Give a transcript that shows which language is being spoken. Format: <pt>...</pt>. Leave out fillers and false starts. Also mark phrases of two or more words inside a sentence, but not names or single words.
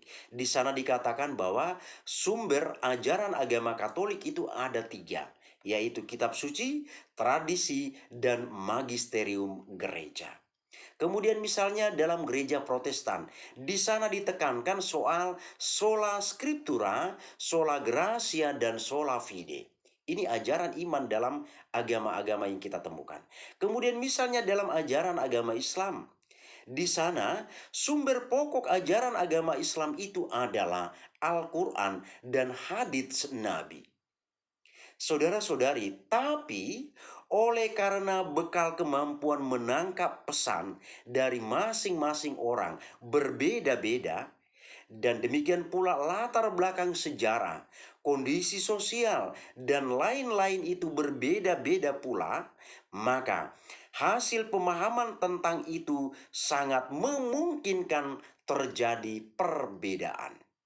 <id>Di sana dikatakan bahwa sumber ajaran agama Katolik itu ada 3, yaitu kitab suci, tradisi, dan magisterium gereja. Kemudian misalnya dalam gereja Protestan, di sana ditekankan soal</id> <la>sola scriptura, sola gratia,</la> <id>dan</id> <la>sola fide.</la> <id>Ini ajaran iman dalam agama-agama yang kita temukan. Kemudian misalnya dalam ajaran agama Islam, di sana sumber pokok ajaran agama Islam itu adalah Al-Quran dan hadits Nabi. Saudara-saudari, tapi oleh karena bekal kemampuan menangkap pesan dari masing-masing orang berbeda-beda, dan demikian pula latar belakang sejarah, kondisi sosial, dan lain-lain itu berbeda-beda pula, maka hasil pemahaman tentang itu sangat memungkinkan terjadi perbedaan.</id>